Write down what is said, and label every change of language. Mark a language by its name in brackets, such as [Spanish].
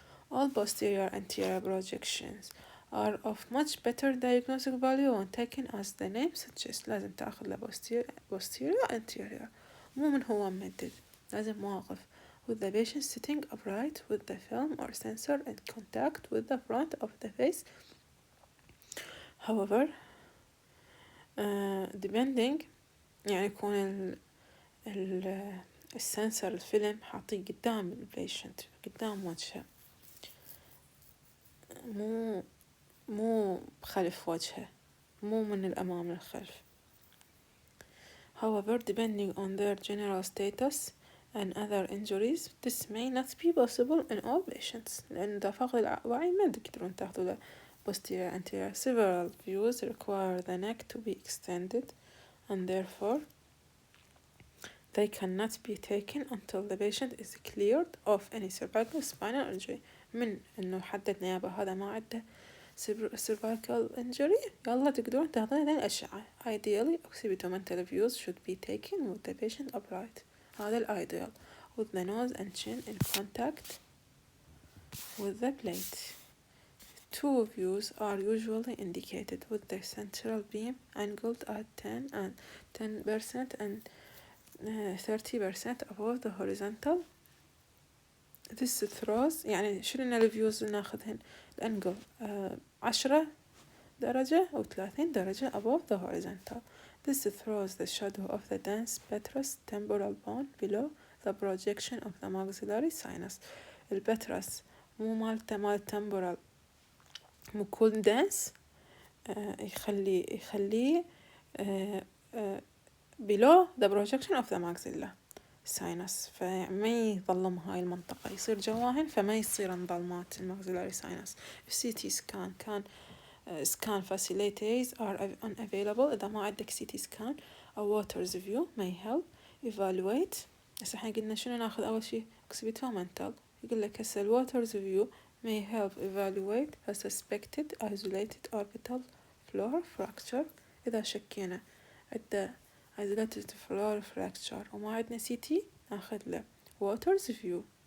[English] All posterior anterior projections are of much better diagnostic value when taken as the name suggests. [Arabic] لازم تأخذ له [English] posterior anterior [Arabic] مو من هو ممدد لازم واقف [English] with the patient sitting upright with the film or sensor in contact with the front of the face. However, depending [Arabic] يعني يكون السنسر الفيلم حاطيه قدام البيشنت قدام وجهه مو بخلف وجهه مو من الأمام للخلف. [English] However, depending on their general status and other injuries, this may not be possible in all patients. [Arabic] لأن إذا فقد الوعي ما تقدرون تاخذوا له posterior anterior. [English] Several views require the neck to be extended and therefore they cannot be taken until the patient is cleared of any cervical spinal injury. [Arabic] من إنه حددنا يابا هذا ما عنده [English] cervical injury [Arabic] يلا تقدرون تاخذون هذه الأشعة. [English] Ideally occipital views should be taken with the patient upright. [Arabic] هذا [English] الideal with the nose and chin in contact with the plate. Two views are usually indicated with the central beam angled at 10% and 30% above the horizontal. This throws [Arabic] يعني شنو الفيوز اللي ناخذهن الانجل 10 درجة أو 30 درجة [English] above the horizontal. This throws the shadow of the dense petrous temporal bone below the projection of the maxillary sinus. [Arabic] البترس مو مال temporal مو كون dense يخليه [English] below the projection of the maxilla sinus [Arabic] فما يظلم هاي المنطقة يصير جواهن فما يصير انظلمات الماكسيلاري ساينس. [English] CT scan كان scan facilities are unavailable [Arabic] إذا ما عندك [English] CT scan أو waters view may help evaluate. [Arabic] هسه احنا قلنا شنو ناخذ أول شي occipital يقول لك هسه [English] waters view may help evaluate a suspected isolated orbital floor fracture [Arabic] إذا شكينا عدة isolated floor fracture وما عندنا CT ناخذ له waters view.